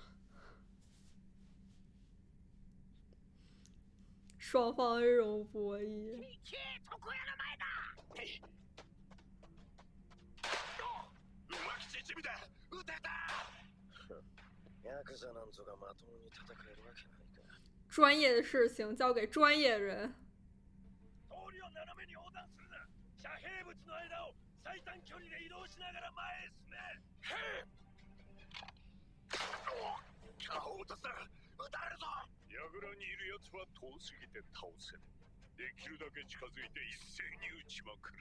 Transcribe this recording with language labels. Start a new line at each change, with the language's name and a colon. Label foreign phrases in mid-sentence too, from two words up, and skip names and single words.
Chinese: 双方这种博弈。专业的事情交给专业人。
Japanese: 櫓にいる奴は遠すぎて倒せん。できるだけ近づいて一斉に撃ちまくる。